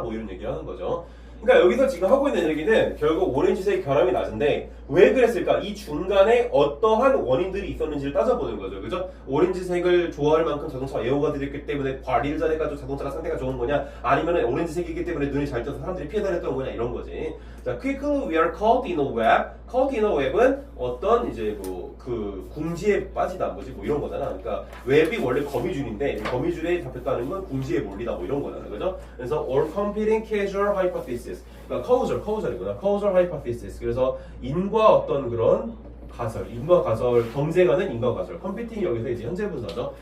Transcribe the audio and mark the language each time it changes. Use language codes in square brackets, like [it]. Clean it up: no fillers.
[ko] 뭐 이런 얘기를 하는 거죠. 그러니까 여기서 지금 하고 있는 얘기는 결국 오렌지색 결함이 낮은데 왜 그랬을까? 이 중간에 어떠한 원인들이 있었는지를 따져보는 거죠. 그죠? 오렌지색을 좋아할 만큼 자동차가 애호가들이기 때문에 관리를 잘해가지고 자동차가 상태가 좋은 거냐? 아니면 오렌지색이기 때문에 눈이 잘 떠서 사람들이 피해 다녔던 거냐? 이런 거지. 자, [en] quickly we are caught in a web. [ko] caught in a web은 어떤 이제 뭐 그 궁지에 빠지다 뭐지 뭐 이런 거잖아. 그러니까 웹이 원래 거미줄인데 거미줄에 잡혔다는 건 궁지에 몰리다 뭐 이런 거잖아. 그죠? 그래서 all competing causal hypothesis. 그러니까 causal, causal이구나. causal hypothesis. 그래서 인과 어떤 그런 가설, 인과 가설, 경제가는 인과 가설, 컴퓨팅이 여기서 이제 현재 분사죠.